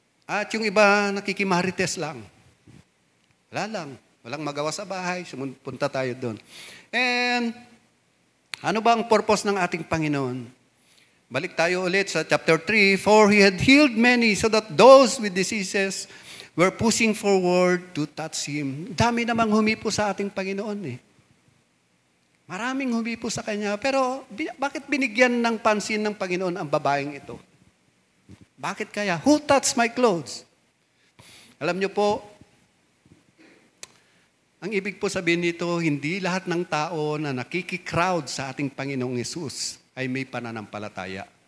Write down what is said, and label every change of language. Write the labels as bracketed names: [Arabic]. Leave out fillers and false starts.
[Filipino] At yung iba, nakikimarites lang. Wala lang. Walang magawa sa bahay. Punta tayo doon. And ano ba ang purpose ng ating Panginoon? Balik tayo ulit sa chapter 3. [English] For He had healed many so that those with diseases were pushing forward to touch Him. [Filipino] Dami namang humipo sa ating Panginoon eh. Maraming humipo sa Kanya. Pero bakit binigyan ng pansin ng Panginoon ang babaeng ito? Bakit kaya? [English] Who touched my clothes? [Filipino] Alam niyo po, ang ibig po sabihin nito, hindi lahat ng tao na nakikikrowd sa ating Panginoong Hesus ay may pananampalataya.